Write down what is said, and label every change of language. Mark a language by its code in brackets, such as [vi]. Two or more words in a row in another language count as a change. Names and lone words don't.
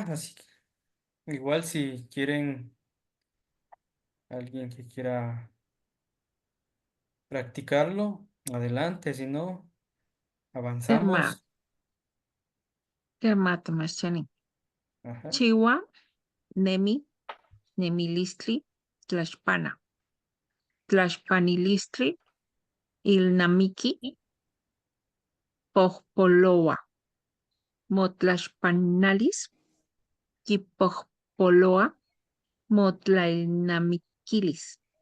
[es] Así igual si quieren alguien que quiera practicarlo, adelante, si no, Germán, avanzamos. Germán, Sebastiani. Ajá. [nah] Chiwa, Nemi, Nemilistli, Tlaxpana. Tlaxpanilistli, Ilnamiki, Pojpoloa. Motlaxpanalis, Kipojpoloa, Motlailnamikilis.